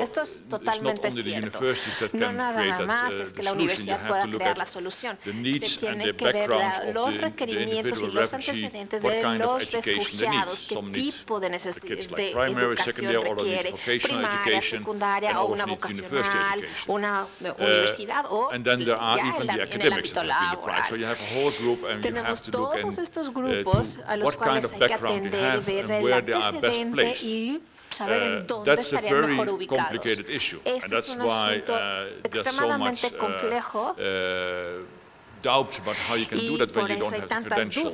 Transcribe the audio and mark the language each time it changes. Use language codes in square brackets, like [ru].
[es] Esto es totalmente cierto. No nada más es que la universidad pueda crear la solución. Se tiene que ver los requerimientos y los antecedentes de los refugiados, qué tipo de educación requiere, primaria, secundaria o una vocacional, una universidad o [en] and then there are even the academics that have been applied. So you have a whole group and you have to look [es] todos estos grupos a los cuales hay que atender y ver el antecedente y saber en dónde estarían mejor ubicados. Este es un asunto extremadamente complejo. [en] Doubts about how you can do that when you don't have the credentials.